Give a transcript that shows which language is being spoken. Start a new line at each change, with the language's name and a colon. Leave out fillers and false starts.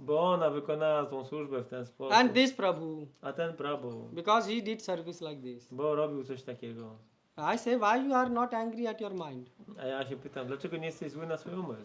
Polish: Bo ona wykonała tą służbę w ten sposób.
English: And this Prabhu.
Polish: A ten Prabhu,
English: Because he did service like this.
Polish: bo robił coś takiego.
English: I say, why you are not angry at your mind?
Polish: A ja się pytam, dlaczego nie jesteś zły na swój umysł?